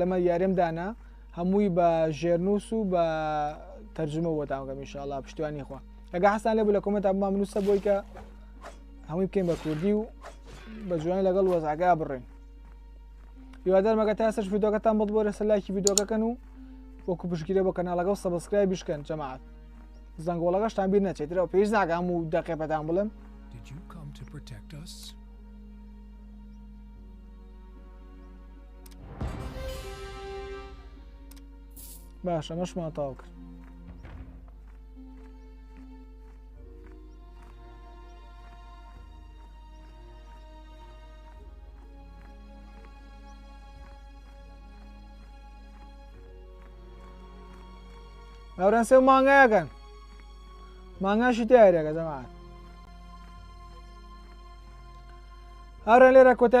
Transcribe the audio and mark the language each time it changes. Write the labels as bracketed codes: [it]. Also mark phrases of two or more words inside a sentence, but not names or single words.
[ckb] لەمە یارێمدانا هەمووی بە ژێرنووس و بە تەرجمە بۆ تاوەکەم ئینشاءڵڵا پشتیوانی خوا ئەگە حەسان لێبوو لە کۆمنتە بمان بنووسە بۆی کە هەمووی بکەین بە کوردی و بە جوانی لەگەڵ وەزعەکە بڕێن هیوادارم تا ئێستاش ڤیدۆکەتان بۆرە لایکی ڤیدۆکەکەن و وەکو پشتگیری بۆ کەناڵەکە و سەبسکرایب بشکەن جەماعەت زەنگۆڵەکەشتان بیر نەچێتەوە پێویست ناکەم و دەقێپەتان بڵێم [en] Did you come to protect us? [ckb] باشە ئەمەشمان تاو کرد هاوران سێ و مانگایەکەن مانگاشی تیارێکە جەماعەت هاوران لێرە کۆتای